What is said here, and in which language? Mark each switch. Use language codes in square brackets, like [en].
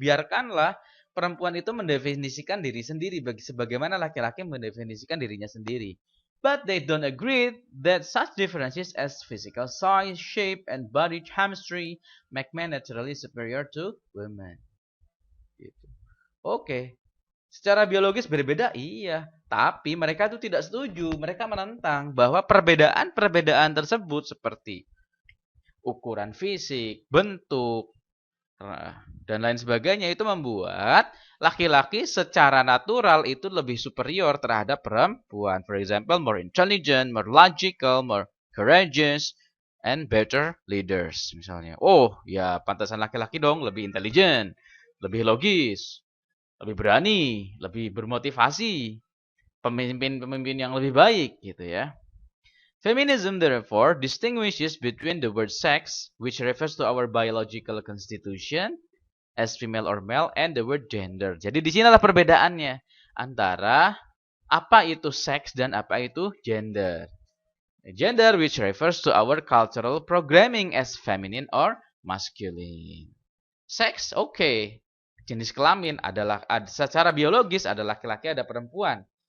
[id] Biarkanlah perempuan itu mendefinisikan diri sendiri sebagaimana laki-laki mendefinisikan dirinya sendiri. [en] But they don't agree that such differences as physical size, shape, and body chemistry make men naturally superior to women. [id] Gitu. Oke. Secara biologis berbeda, iya. Tapi mereka itu tidak setuju. Mereka menentang bahwa perbedaan-perbedaan tersebut seperti ukuran fisik, bentuk, dan lain sebagainya itu membuat laki-laki secara natural itu lebih superior terhadap perempuan. [en] For example, more intelligent, more logical, more courageous, and better leaders. [id] Misalnya, oh ya pantasan laki-laki dong lebih intelijen, lebih logis, lebih berani, lebih bermotivasi, pemimpin-pemimpin yang lebih baik gitu ya. [en] Feminism therefore distinguishes between the word sex, which refers to our biological constitution as female or male, and the word gender. [id] Jadi di sinilah perbedaannya antara apa itu seks dan apa itu gender. [en] Gender which refers to our cultural programming as feminine or masculine. [id] Seks oke. Jenis kelamin adalah secara biologis ada laki-laki ada perempuan.